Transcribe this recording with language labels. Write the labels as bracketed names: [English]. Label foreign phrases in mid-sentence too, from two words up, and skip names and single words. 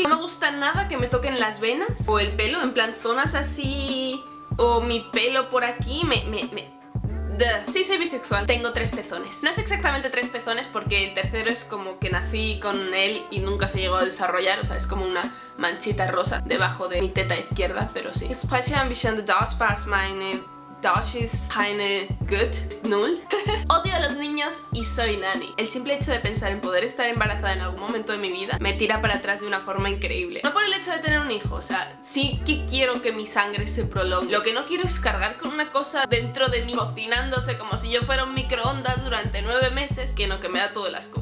[Spanish] No me gusta nada que me toquen las venas o el pelo, en plan zonas así, o mi pelo por aquí, Sí, soy bisexual. Tengo 3 pezones. No es exactamente 3 pezones porque el tercero es como que nací con él y nunca se llegó a desarrollar, o sea, es como una manchita rosa debajo de mi teta izquierda, pero sí. [German] Ich spreche ein bisschen Deutsch, was meine Deutsch ist keine gut, ist null. [Spanish] Odio a los niños y soy nani. El simple hecho de pensar en poder estar embarazada en algún momento de mi vida me tira para atrás de una forma increíble. No por el hecho de tener un hijo, o sea, sí que quiero que mi sangre se prolongue. Lo que no quiero es cargar con una cosa dentro de mí cocinándose como si yo fuera un microondas durante 9 meses, que no, que me da todo el asco.